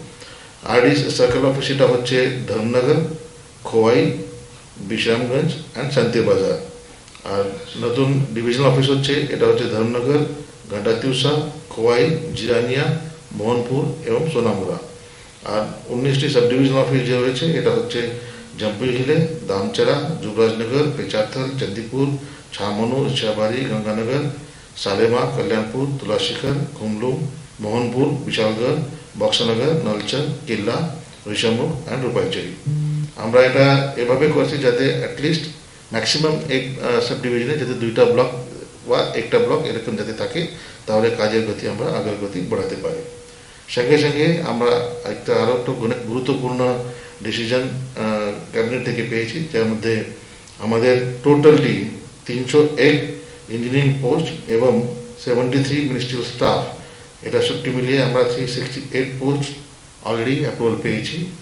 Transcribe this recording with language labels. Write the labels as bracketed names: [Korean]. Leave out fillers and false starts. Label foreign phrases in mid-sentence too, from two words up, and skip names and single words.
[English] RD circle office [Bangla] এটা হচ্ছে ধর্মনগর, খোয়াই, বিশ্রামগঞ্জ অ্যান্ড শান্তিবাজার। আর নতুন [English] divisional office [Bangla] হচ্ছে এটা হচ্ছে ধর্মনগর, ঘাটাতিউসা, খোয়াই, জিরানিয়া, মোহনপুর এবং সোনামুড়া। আর 19টি [English] sub divisional office [Bangla] যে রয়েছে এটা হচ্ছে জম্পিहिले, दामचरा, जुबराजनगर, पेचाथल, चंदीपुर, छामनू, इच्छाबाड़ी, गंगानगर, सालेमा, कल्याणपुर, तुलाशिखर, कुमलुम, मोहनपुर, विशालगढ़, बक्सानगर, नलचर, किल्ला, ऋषमुख एंड रूपाईचेरी। আমরা এটা এভাবে করছি যাতে [English] at least maximum [Bangla] এক [English] sub division [Bangla] যাতে 2টা ব্লক বা একটা ব্লক এরকম যাতে থাকে, তাহলে কাজের গতি আমরা আগের গতি বাড়াতে পারি। সঙ্গে সঙ্গে আমরা আরও একটা গুরুত্বপূর্ণ [English] decision cabinet [Bangla] থেকে পেয়েছি, যার মধ্যে আমাদের টোটালটি 301 [English] engineering post [Bangla] এবং 73 [English] ministerial staff, [Bangla] এটা সবটি মিলিয়ে আমরা 368 পোস্ট [English] already approval [Bangla] পেয়েছি।